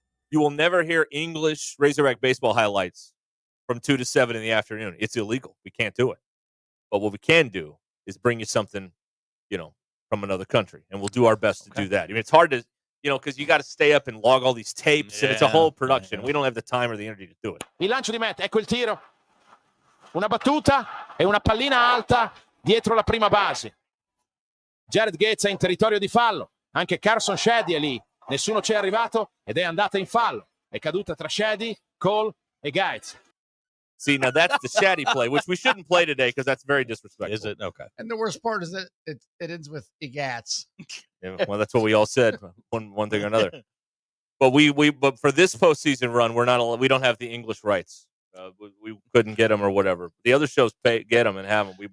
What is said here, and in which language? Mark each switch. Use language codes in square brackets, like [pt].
[en] You will never hear English Razorback baseball highlights from 2 to 7 in the afternoon. It's illegal. We can't do it. But what we can do is bring you something, from another country, and we'll do our best to do that. I mean, it's hard to, because you got to stay up and log all these tapes, and it's a whole production. We don't have the time or the energy to do it. [it] Il lancio di meta, ecco il tiro. Una battuta e una pallina alta dietro la prima base. Jared Gates è in territorio di fallo. Anche Carson Sheddy è lì. Nessuno ci è arrivato ed è andata in fallo. È caduta tra Sheddy, Cole e Gates. [en] See, now that's the Shaddy play, which we shouldn't play today because that's very disrespectful. Is it? Okay. And the worst part is that it ends with egats. Yeah, well, that's what we all said, one thing or another. But but for this postseason run, we don't have the English rights. We couldn't get them or whatever. The other shows get them and have them.